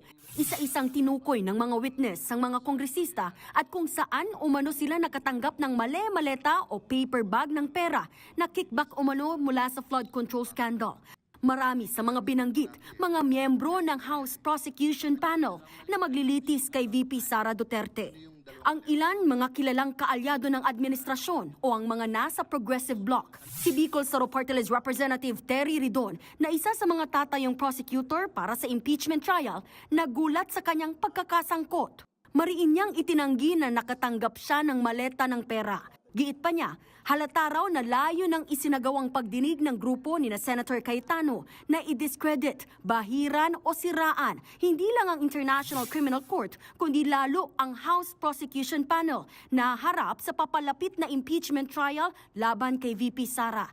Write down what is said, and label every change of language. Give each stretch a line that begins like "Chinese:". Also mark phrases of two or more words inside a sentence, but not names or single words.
Filipino: Isa-isang tinukoy ng mga witness ang mga kongresista at kung saan umano sila nakatanggap ng mali-maleta o paper bag ng pera na kickback umano mula sa
English: flood control scandal.
Filipino: Marami sa mga binanggit, mga miyembro ng House Prosecution Panel na maglilitis kay VP Sara Duterte. Ang ilan mga kilalang kaalyado ng administrasyon o ang mga nasa progressive bloc. Si Bicol Saro Party List Representative Terry Ridon na isa sa mga tatayong prosecutor para sa
English: impeachment trial,
Filipino: nagulat sa kanyang pagkakasangkot. Mariin niyang itinanggi na nakatanggap siya ng maleta ng pera. Giit pa niya, halata raw na layo ng isinagawang pagdinig ng grupo ni Senator Cayetano na i-discredit, bahiran o siraan hindi lang ang International Criminal Court kundi lalo ang House Prosecution Panel na harap sa papalapit na
English: impeachment trial
Filipino: laban kay VP Sara.